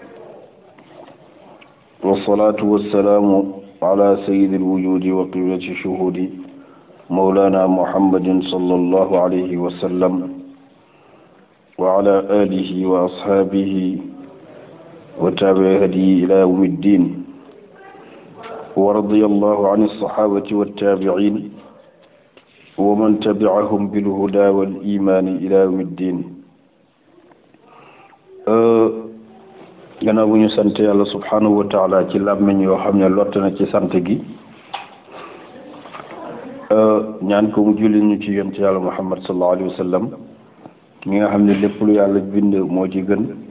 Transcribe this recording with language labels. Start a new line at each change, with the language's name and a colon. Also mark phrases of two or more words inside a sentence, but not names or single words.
Arabic: والصلاة والسلام على سيد الوجود وقبلة الشهود مولانا محمد صلى الله عليه وسلم وعلى آله وأصحابه وتابع هديه إلى يوم الدين ورضي الله عن الصحابة والتابعين ومن تبعهم بالهدى والإيمان إلى يوم الدين
Wolof: gannaaw bu ñu sant yàlla
Arabic: سبحانه وتعالى
Wolof: ci làmmiñ yoo xam ne lott na ci sant gi ñaan ko mu julli ñu ci yonent yàlla Muhammad
Arabic: صلى الله عليه وسلم
Wolof: mi nga xam ne lépp lu yàlla bind moo ci gën